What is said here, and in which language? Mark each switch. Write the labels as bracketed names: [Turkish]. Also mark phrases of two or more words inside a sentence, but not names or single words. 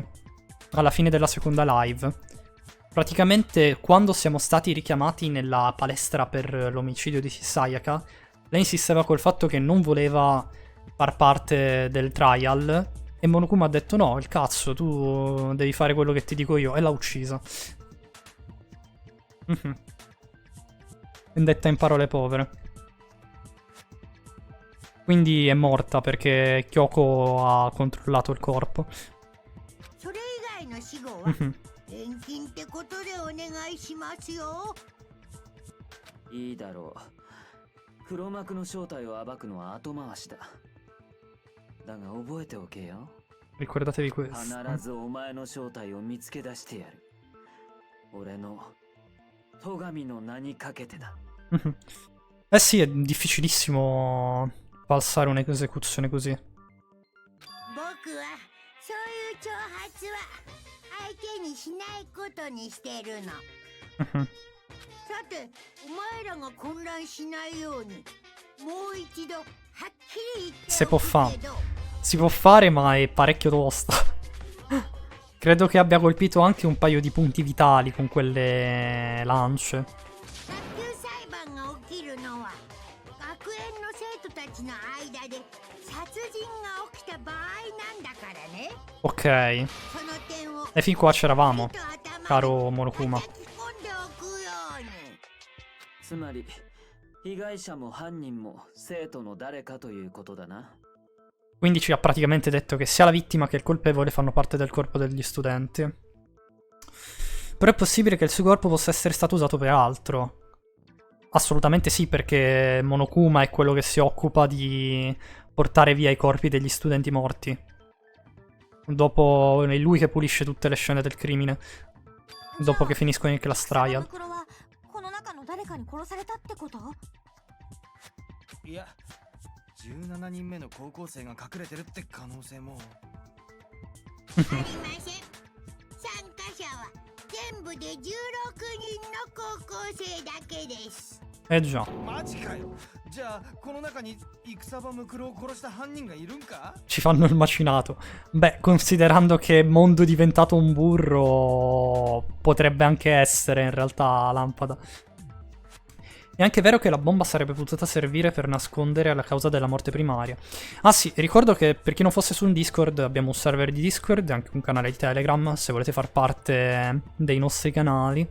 [Italian] Alla fine della seconda live. Praticamente, quando siamo stati richiamati nella palestra per l'omicidio di Sayaka, lei insisteva col fatto che non voleva far parte del trial e Monokuma ha detto no, il cazzo, tu devi fare quello che ti dico io, e l'ha uccisa. Detta in parole povere. Quindi è morta perché Kyoko ha controllato il corpo. [Japanese] それ以外の死後は返金ってことでお願いしますよ。いいだろう。黒幕の正体を暴くのは後回しだ。だが覚えておけよ。 [Italian] Ricordatevi questo. [Japanese] 必ずお前の正体を見つけ出してやる。俺の戸上の名にかけてだ。 [Italian] Eh sì, è difficilissimo falsare un'esecuzione così. [Japanese] 僕はそういう挑発は相手にしないことにしてるの。 Mhm. さて、お前らが混乱しないように、もう一度はっきり言って [Italian] Se può [Japanese] おく [Italian] fare. [Japanese] けど、 [Italian] Si può fare, ma è parecchio tosta. Credo che abbia colpito anche un paio di punti vitali con quelle lance. [Japanese] 学級裁判が起きるのは、学園の生徒たちの間で殺人が起きた場合なんだからね。 [Italian] Ok. [Japanese] その点を [Italian] E fin qua c'eravamo, [Japanese] ちゃんと頭に [Italian] caro Monokuma. [Japanese] 叩き込んでおくように。つまり被害者も犯人も生徒の誰かということだな。 [Italian] Quindi ci ha praticamente detto che sia la vittima che il colpevole fanno parte del corpo degli studenti. Però è possibile che il suo corpo possa essere stato usato per altro. Assolutamente sì, perché Monokuma è quello che si occupa di portare via i corpi degli studenti morti. Dopo è lui che pulisce tutte le scene del crimine. Dopo che finiscono in [English] class trial. [Japanese] この中の誰かに殺されたってこと？いや17人目の高校生が隠れてるって可能性も。ありません。参加者は全部で16人の高校生だけです。 [Italian] Eh già. [Japanese] マジかよ。じゃあこの中に戦場ムクロを殺した犯人がいるんか？ [Italian] Ci fanno il macinato. Beh, considerando che mondo è diventato un burro, potrebbe anche essere in realtà Lampada. È anche vero che la bomba sarebbe potuta servire per nascondere la causa della morte primaria. Ah sì, ricordo che per chi non fosse su un Discord abbiamo un server di Discord e anche un canale di Telegram, se volete far parte dei nostri canali.